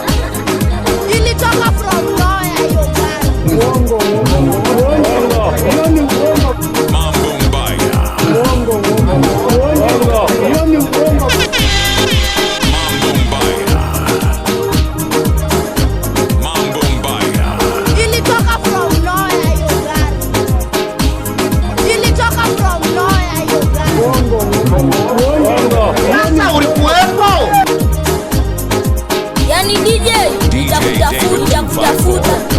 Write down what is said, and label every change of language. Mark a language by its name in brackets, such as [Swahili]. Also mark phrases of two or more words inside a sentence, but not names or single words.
[Swahili] Ilitoka [English] from nowhere, [Swahili] hiyo gari. Uongo, uongo, uongo. Hiyo ni uongo. Mambo mbaya. Uongo, uongo. Uongo. Hiyo ni uongo. Mambo mbaya. Mambo mbaya. Ilitoka [English] from nowhere, [Swahili] hiyo gari. [English] Nilitoka from nowhere, you guys. [Swahili] Sasa ulikuwepo? Yani, D J, D J nitakutafuta, David nitakutafuta.